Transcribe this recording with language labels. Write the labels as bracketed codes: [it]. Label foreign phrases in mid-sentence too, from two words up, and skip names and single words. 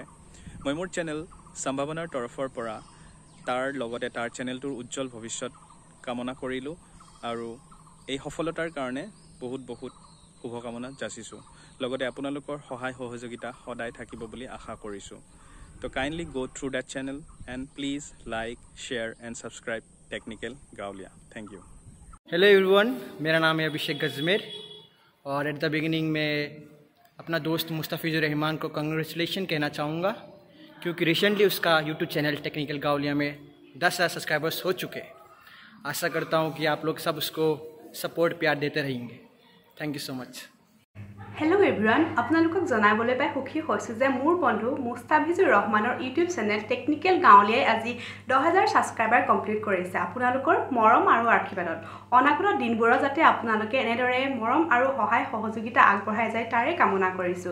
[as] মই মোৰ চেনেল সম্ভাৱনাৰ তৰফৰ পৰা তাৰ লগতে তাৰ চেনেলটোৰ উজ্জ্বল ভৱিষ্যত কামনা কৰিলোঁ আৰু এই সফলতাৰ কাৰণে বহুত বহুত শুভকামনা যাচিছোঁ। লগতে আপোনালোকৰ সহায় সহযোগিতা সদায় থাকিব বুলি আশা কৰিছোঁ। [en] so kindly go through that channel and please like, share and subscribe टेक्निकल गावलिया। thank you. hello everyone, [hi] मेरा नाम है अभिषेक गजमेर और [en] at the beginning [hi] में अपना दोस्त मुस्ताफिजुर रहमान को कंग्रेचुलेशन कहना चाहूँगा, क्योंकि रिसेंटली उसका [en] YouTube channel [hi] टेक्निकल गावलिया में 10,000 सब्सक्राइबर्स हो चुके। आशा करता हूँ कि आप लोग सब उसको सपोर्ट प्यार देते रहेंगे। [en] thank you so much. hello everyone, [as] আপোনালোকক জনাবলৈ পাই সুখী হৈছোঁ যে মোৰ বন্ধু মুস্তাফিজুৰ ৰহমানৰ [en] YouTube channel [as] টেকনিকেল গাঁৱলীয়াই আজি 10,000 [en] subscriber complete [as] কৰিছে। আপোনালোকৰ মৰম আৰু আশীৰ্বাদত অনাগত দিনবোৰত যাতে আপোনালোকে এনেদৰে মৰম আৰু সহায় সহযোগিতা আগবঢ়াই যায় তাৰে কামনা কৰিছোঁ।